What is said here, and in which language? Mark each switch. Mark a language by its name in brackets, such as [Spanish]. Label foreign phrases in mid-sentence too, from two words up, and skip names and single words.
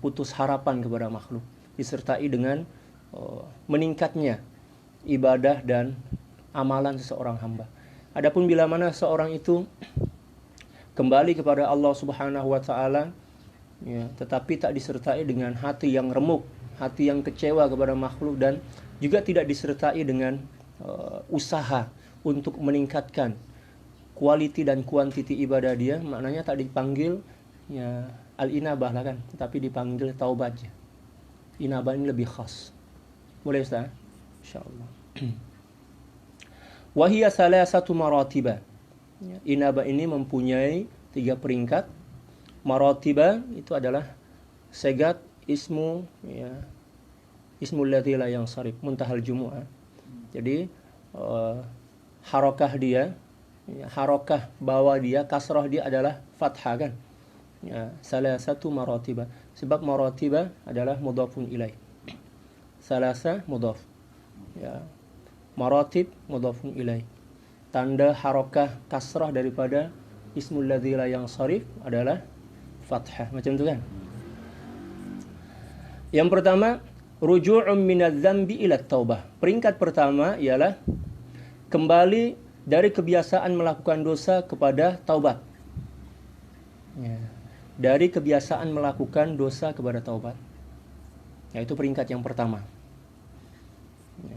[Malay] Putus harapan kepada makhluk, disertai dengan meningkatnya ibadah dan amalan seseorang hamba. Adapun bila mana seorang itu kembali kepada Allah [Arabic] سبحانه وتعالى, [Malay] ya, tetapi tak disertai dengan hati yang remuk, hati yang kecewa kepada makhluk, dan juga tidak disertai dengan usaha untuk meningkatkan kualiti dan kuantiti ibadah dia, maknanya tak dipanggil ya al-inabah lah kan, tetapi dipanggil taubat. Inabah ini lebih khas. Boleh Ustaz? Insyaallah. [Arabic] وهي ثلاث مراتب. [Malay] Inabah ini mempunyai 3 peringkat. Maratiba itu adalah segat ismu, ya, [Arabic] اسم الذي لا ينصرف منتهى الجموع. [Malay] Jadi harakah dia, ya, harakah bawah dia, kasrah dia adalah fathah kan. [Arabic] Ya, ثلاث مراتب. [Malay] Sebab maratiba adalah [Arabic] مضاف إليه. ثلاث مضاف. Ya. مراتب مضاف إليه. [Malay] Tanda harakah kasrah daripada [Arabic] اسم الذي لا ينصرف [Malay] adalah fathah. Macam itu kan? Yang pertama, [Arabic] رجوع من الذنب إلى التوبة. [Malay] Peringkat pertama ialah kembali dari kebiasaan melakukan dosa kepada taubat. Ya. Dari kebiasaan melakukan dosa kepada taubat. Ya, itu peringkat yang pertama. Ya.